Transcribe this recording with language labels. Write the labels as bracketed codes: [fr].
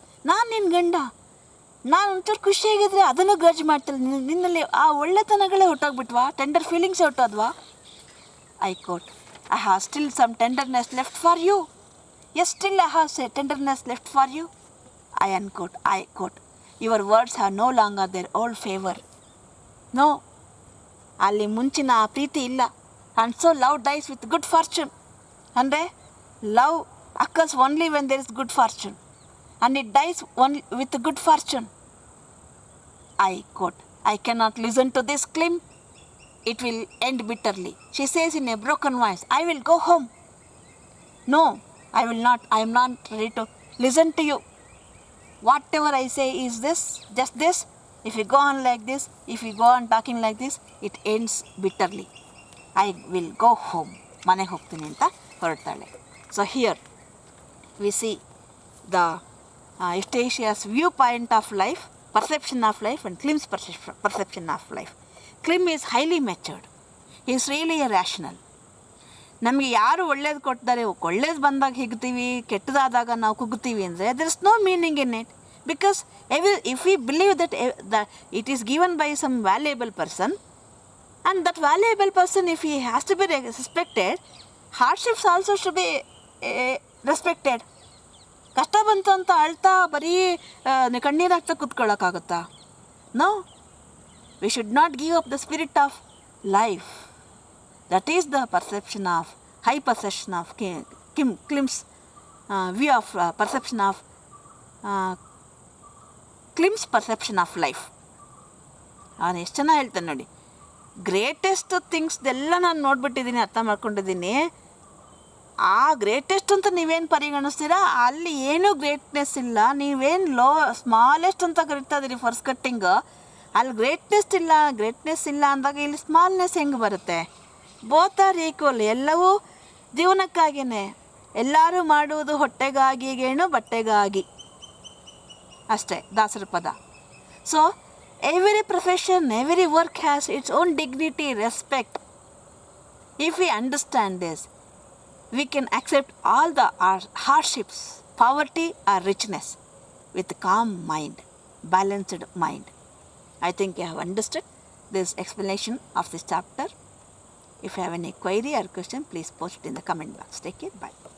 [kn] ನಾನು ನಿನ್ನ ಗಂಡ, ನಾನು ಒಂಚೂರು ಖುಷಿಯಾಗಿದ್ದರೆ ಅದನ್ನು ಗ್ರಜ್ ಮಾಡ್ತಿಲ್ಲ. ನಿನ್ನಲ್ಲಿ ಆ ಒಳ್ಳೆತನಗಳೇ ಹೊಟ್ಟೋಗ್ಬಿಟ್ವಾ? Tender feelings ಹೊಟ್ಟೋದ್ವಾ? [en] I quote, I have still some tenderness left for you. Yes, still I have tenderness left for you. I quote, your words have no longer their old favor. [kn] No, ಅಲ್ಲಿ ಮುಂಚಿನ ಆ ಪ್ರೀತಿ ಇಲ್ಲ. [en] And so love dies with good fortune. ಅಂದರೆ love occurs only when there is good fortune. And it dies only with good fortune. I quote, I cannot listen to this claim. It will end bitterly. She says in a broken voice, I will go home. No, I will not. I am not ready to listen to you. Whatever I say is this, just this. If you go on like this, if you go on talking like this, it ends bitterly. I will go home. [kn] ಮನೆಗೆ ಹೋಗ್ತೀನಿ ಅಂತ ಹೊರಡ್ತಾಳೆ. [en] So here we see the Eustatia's viewpoint of life, perception of life, and Klim's perception of life. Klim is highly matured. He is really a rational. [kn] ನಮಗೆ ಯಾರು ಒಳ್ಳೇದು ಕೊಡ್ತಾರೆ, ಒಳ್ಳೇದು ಬಂದಾಗ ಹಿಗ್ತೀವಿ, ಕೆಟ್ಟದಾದಾಗ ನಾವು ಕುಗ್ತೀವಿ ಅಂದರೆ [en] There is no meaning in it. Because if we believe that it is given by some valuable person, and that valuable person if he has to be respected, hardships also should be respected. [kn] ಕಷ್ಟ ಬಂತು ಅಂತ ಅಳ್ತಾ ಬರೀ ಕಣ್ಣೀರು ಹಾಕ್ತಾ ಕೂತ್ಕೊಳ್ಳೋಕ್ಕಾಗುತ್ತಾ? [en] No, we should not give up the spirit of life. That is the perception of, high perception of Klim's view of perception of Klim's perception of life. [kn] ಅವನು ಎಷ್ಟು ಚೆನ್ನಾಗಿ ಹೇಳ್ತಾನೆ ನೋಡಿ, ಗ್ರೇಟೆಸ್ಟ್ ಥಿಂಗ್ಸ್ದೆಲ್ಲ ನಾನು ನೋಡ್ಬಿಟ್ಟಿದ್ದೀನಿ, ಅರ್ಥ ಮಾಡ್ಕೊಂಡಿದ್ದೀನಿ. ಆ ಗ್ರೇಟೆಸ್ಟ್ ಅಂತ ನೀವೇನು ಪರಿಗಣಿಸ್ತೀರಾ, ಅಲ್ಲಿ ಏನೂ ಗ್ರೇಟ್ನೆಸ್ ಇಲ್ಲ. ನೀವೇನು ಸ್ಮಾಲೆಸ್ಟ್ ಅಂತ ಕರಿತಾ ಇದ್ದೀರಿ ಫಸ್ಟ್ ಕಟ್ಟಿಂಗ್, ಅಲ್ಲಿ ಗ್ರೇಟ್ನೆಸ್ ಇಲ್ಲ ಅಂದಾಗ ಇಲ್ಲಿ ಸ್ಮಾಲ್ನೆಸ್ ಹೆಂಗೆ ಬರುತ್ತೆ? [en] Both are equal. [kn] ಎಲ್ಲವೂ ಜೀವನಕ್ಕಾಗಿಯೇ. ಎಲ್ಲರೂ ಮಾಡುವುದು ಹೊಟ್ಟೆಗಾಗಿ ಗೇಣು ಬಟ್ಟೆಗಾಗಿ ಅಷ್ಟೇ ದಾಸರ ಪದ. [en] So every profession, every work has its own dignity, respect. If we understand this, we can accept all the hardships, poverty or richness with calm mind, balanced mind. I think you have understood this explanation of this chapter. If you have any query or question, please post it in the comment box. Take care. Bye.